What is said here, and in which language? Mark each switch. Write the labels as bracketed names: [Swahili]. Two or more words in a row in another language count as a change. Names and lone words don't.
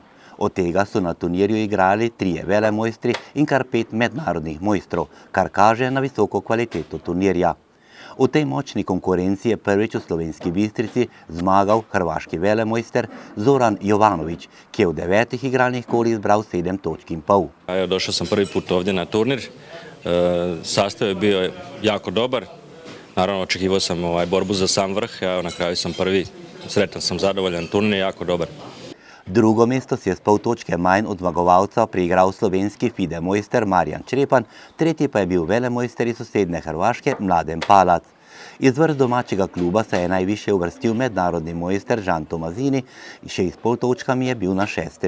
[Slovenian] Od tega so na turnirju igrali 3 velemojstri in kar 5 mednarodnih mojstrov, kar kaže na visoko kvaliteto turnirja. V tej močni konkurenci je prvič v Slovenski Bistrici zmagal hrvaški velemojster Zoran Jovanović, ki je v 9 igralnih kolih zbral 7,5 točk. [Croatian] Došao sam prvi put ovdje na turnir, sastav je bio jako dobar, naravno očekivao sam borbu za sam vrh, a na kraju sam prvi, sretan sam, zadovoljan, turnir je jako dobar. [Slovenian] Drugo mesto si je s pol točke manj od zmagovalca priigral slovenski FIDE mojster Marjan Črepan, tretji pa je bil velemojster iz sosednje Hrvaške Mladen Palac. Iz vrst domačega kluba se je najviše uvrstil mednarodni mojster Žan Tomazini in še s pol točkami je bil na 6.